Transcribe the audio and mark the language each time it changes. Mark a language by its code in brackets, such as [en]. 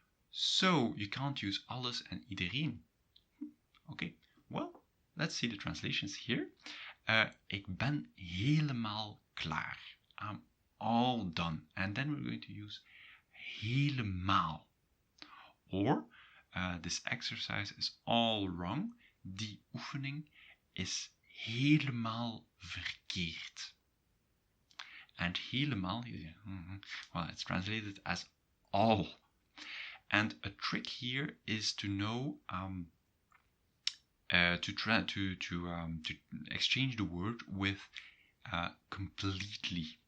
[en] So you can't use alles and iedereen. Okay, well, let's see the translations here. [nl] Ik ben helemaal klaar. [en] I'm all done. And then we're going to use helemaal. Or, this exercise is all wrong. [nl] Die oefening is helemaal verkeerd. [en] And helemaal, well, it's translated as all. And a trick here is to know to exchange the word with completely.